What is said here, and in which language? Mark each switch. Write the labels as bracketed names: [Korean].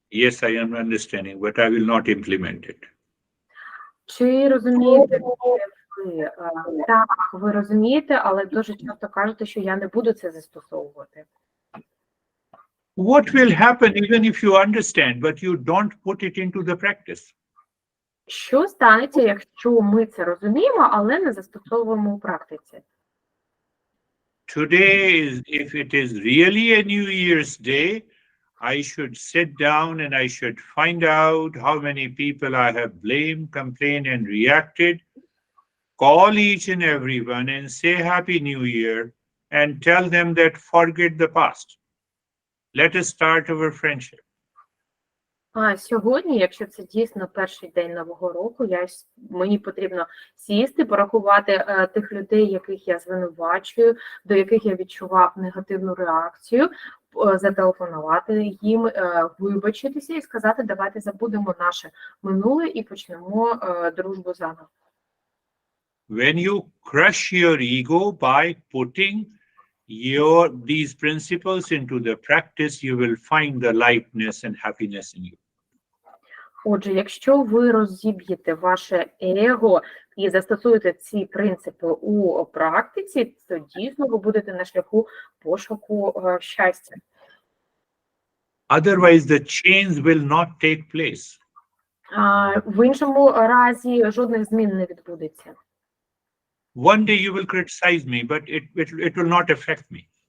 [English] Yes, I am understanding, but I will not implement it. [Ukrainian] Чи розумієте ви? Так, ви розумієте, але дуже часто кажете, що я не буду це застосовувати. [English] What will happen even if you understand, but you don't put it into the practice? [Ukrainian] Що станеться, якщо ми це розуміємо, але не застосовуємо у практиці? [English] Today, if it is really a New Year's Day, I should sit down and I should find out how many people I have blamed, complained, and reacted. Call each and everyone and say Happy New Year and tell them that forget the past. Let us start our friendship. [Ukrainian] Сьогодні, якщо це дійсно перший день Нового року, мені потрібно сісти, порахувати тих людей, яких я звинувачую, до яких я відчував негативну реакцію, зателефонувати їм, вибачитися і сказати, давайте забудемо наше минуле і почнемо дружбу заново. [English] When you crush your ego by putting these principles into the practice, you will find the lightness and happiness in you. [Ukrainian] Отже, якщо ви розіб'єте ваше его і застосуєте ці принципи у практиці, то дійсно ви будете на шляху пошуку щастя. [English] Otherwise, the change will not take place. [Ukrainian] В іншому разі жодних змін не відбудеться. [English] One day you will criticize me, but it will not affect me.